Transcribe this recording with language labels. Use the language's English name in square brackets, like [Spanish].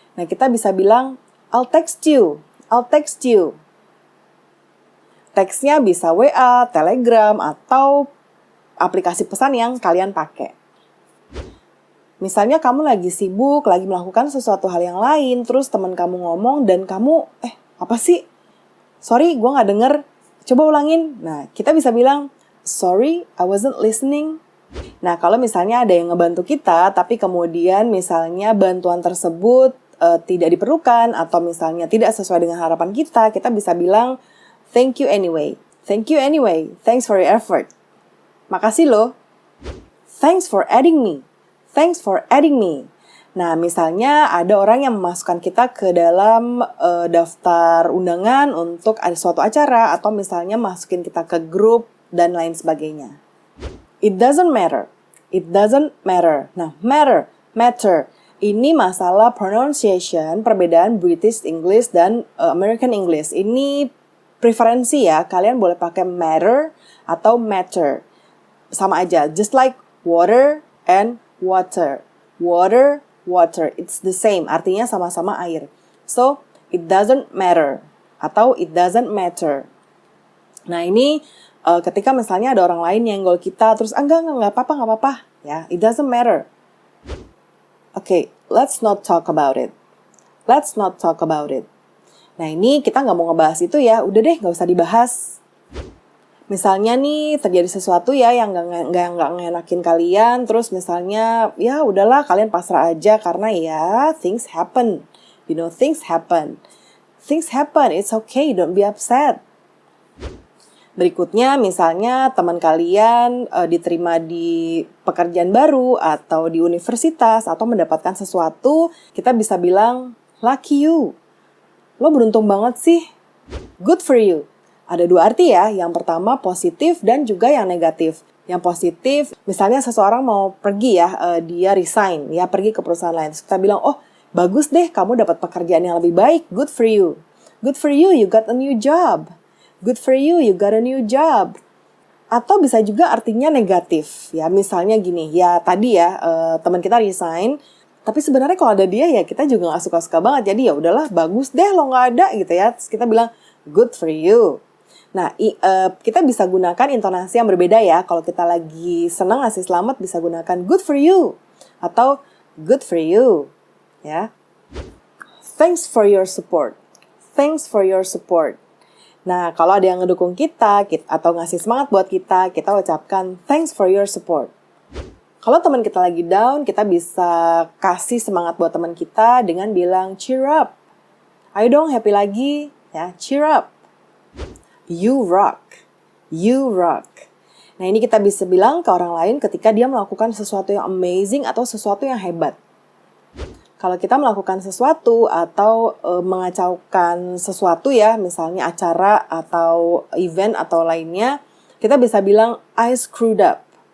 [Indonesian] Nah kita bisa bilang, [English] I'll text you, I'll text you. [Indonesian] Teksnya bisa WA, Telegram, atau aplikasi pesan yang kalian pakai. Misalnya kamu lagi sibuk, lagi melakukan sesuatu hal yang lain, terus teman kamu ngomong dan kamu, apa sih? Sorry, gue gak denger. Coba ulangin. Nah, kita bisa bilang, [English] sorry, I wasn't listening. [Indonesian] Nah, kalau misalnya ada yang ngebantu kita, tapi kemudian misalnya bantuan tersebut tidak diperlukan, atau misalnya tidak sesuai dengan harapan kita, kita bisa bilang, [English] thank you anyway. Thank you anyway. Thanks for your effort. [Indonesian] Makasih loh. [English] Thanks for adding me. Thanks for adding me. [Indonesian] Nah, misalnya ada orang yang memasukkan kita ke dalam daftar undangan untuk ada suatu acara, atau misalnya masukin kita ke grup, dan lain sebagainya. [English] It doesn't matter. It doesn't matter. Nah, matter. [Indonesian] Ini masalah pronunciation, perbedaan British English dan American English. Ini preferensi ya, kalian boleh pakai matter atau matter. Sama aja, [English] just like water and water. Water, it's the same, [Indonesian] artinya sama-sama air. [English] So, it doesn't matter atau it doesn't matter. [Indonesian] Nah, ini ketika misalnya ada orang lain yang nyenggol kita, terus enggak apa-apa, ya, [English] it doesn't matter. Okay, let's not talk about it. Let's not talk about it. [Indonesian] Nah, ini kita nggak mau ngebahas itu ya, udah deh, nggak usah dibahas. Misalnya nih terjadi sesuatu ya yang nggak ngenakin kalian, terus misalnya ya udahlah kalian pasrah aja karena ya [English] things happen, things happen, it's okay, don't be upset. [Indonesian] Berikutnya misalnya teman kalian diterima di pekerjaan baru atau di universitas atau mendapatkan sesuatu, kita bisa bilang [English] lucky you, [Indonesian] lo beruntung banget sih, [English] good for you. [Indonesian] Ada dua arti ya, yang pertama positif dan juga yang negatif. Yang positif, misalnya seseorang mau pergi ya, dia resign, ya pergi ke perusahaan lain. Terus kita bilang, oh bagus deh kamu dapat pekerjaan yang lebih baik, [English] good for you. Good for you, you got a new job. Good for you, you got a new job. [Indonesian] Atau bisa juga artinya negatif, ya misalnya gini, ya tadi ya teman kita resign, tapi sebenarnya kalau ada dia ya kita juga gak suka-suka banget. Jadi ya udahlah bagus deh lo gak ada gitu ya. Terus kita bilang, [English] good for you. [Indonesian] Nah, kita bisa gunakan intonasi yang berbeda ya. Kalau kita lagi senang ngasih selamat, bisa gunakan [English] good for you [Indonesian] atau good for you, ya. [English] Thanks for your support. Thanks for your support. [Indonesian] Nah, kalau ada yang ngedukung kita atau ngasih semangat buat kita ucapkan [English] thanks for your support. [Indonesian] Kalau teman kita lagi down, kita bisa kasih semangat buat teman kita dengan bilang [English] cheer up. [Indonesian] Ayo dong, happy lagi, ya, [English] cheer up. You rock. You rock. [Indonesian] Nah, ini kita bisa bilang ke orang lain ketika dia melakukan sesuatu yang amazing atau sesuatu yang hebat. Kalau kita melakukan sesuatu atau mengacaukan sesuatu ya, misalnya acara atau event atau lainnya, kita bisa bilang [English] I screwed up.